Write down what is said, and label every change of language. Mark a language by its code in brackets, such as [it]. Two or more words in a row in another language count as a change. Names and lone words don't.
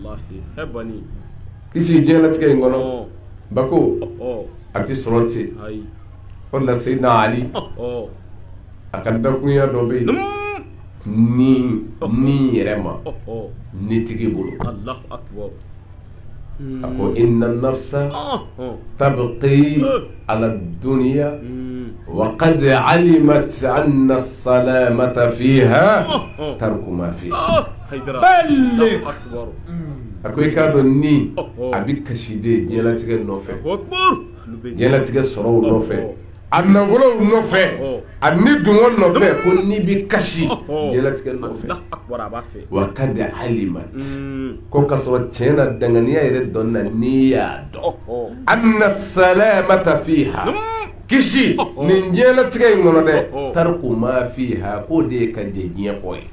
[bm] kisi diɲɛlatigɛ in kɔnɔ bako a tɛ sɔrɔ ten o de la Seydina Ali a ka dakunya dɔ bɛ yen ni yɛrɛ ma ni tigi bolo a ko [ar] إن النفس تبكي على الدنيا وقد علمت أن السلامة فيها ترك ما فيها [bm] haydara Balle. [ar] الله أكبر [bm] a ko i k'a dɔn ni a bɛ kasi de diɲɛlatigɛ nɔfɛ [ar] الله أكبر lube [bm] diɲɛlatigɛ sɔrɔw nɔfɛ a nafolow nɔfɛ a ni dungɔ nɔfɛ ko ni bɛ kasi diɲɛlatigɛ nɔfɛ [ar] الله أكبر [bm] a b'a fɛ [ar] وقد علمت [bm] ko ka sɔrɔ tiɲɛ na danganiya yɛrɛ dɔn na n'i y'a dɔn [ar] أن السلامة فيها [bm] kisi nin diɲɛlatigɛ in kɔnɔ dɛ [ar] ترك ما فيها [bm] k'o de ye ka jɛ diɲɛ kɔ ye